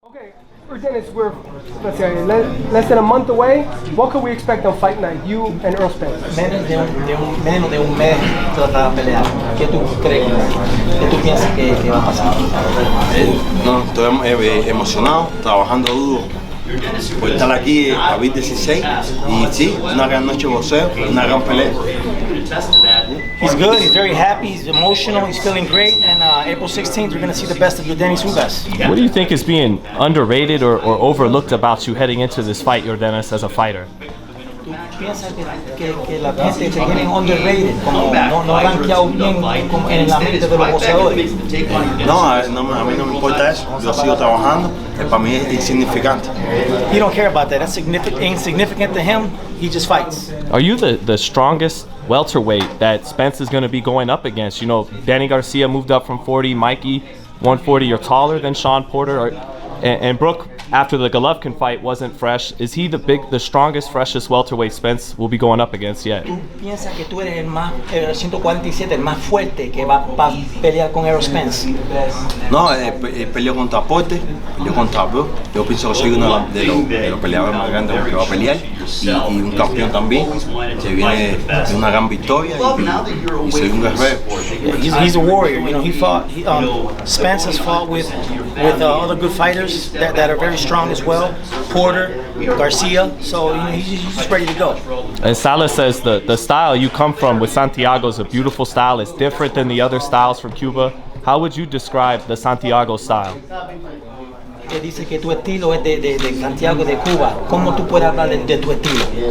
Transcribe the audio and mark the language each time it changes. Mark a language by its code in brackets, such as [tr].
[en] Okay, Yordenis, we're less than a month away. What can we expect on fight night, you and Errol Spence? [es] Menos de un mes tratar de pelear. ¿Qué tú crees? ¿Qué tú piensas que va a pasar? No, estoy emocionado, trabajando duro por estar aquí a 16 y sí, una gran noche de boxeo, una gran pelea. [en] He's good, he's very happy, he's emotional, he's feeling great, and April 16th we're going to see the best of Yordenis Ugas. What do you think is being underrated or overlooked about you heading into this fight, Yordenis, as a fighter? [es] ¿Tú piensas que la gente te tiene underrated, como no rankeado bien en la mente de los boxeadores? No, a mí no me importa eso, yo sigo trabajando, para mí es insignificante. [en] He don't care about that, that's insignificant to him, he just fights. Are you the strongest welterweight that Spence is going to be going up against? You know, Danny Garcia moved up from 40, Mikey 140. You're taller than Sean Porter, and Brooke, after the Golovkin fight, wasn't fresh. Is he the strongest, freshest welterweight Spence will be going up against yet? [es] ¿Tú piensas que tú eres el 147, el más fuerte que va a pelear con Errol Spence? No, peleó contra Porter, peleó contra Brooke. Yo pienso que soy uno de los peleadores más grandes que va a pelear y un campeón también. Se viene de una gran victoria y soy un guerrero. [en] He's a warrior. You know, Spence has fought with other good fighters that are very strong as well. Porter, Garcia. So he's just ready to go. And Salas says the style you come from with Santiago is a beautiful style. It's different than the other styles from Cuba. How would you describe the Santiago style? [es] Que dice que tu estilo es de Santiago de Cuba. ¿Cómo tú puedes hablar de tu estilo?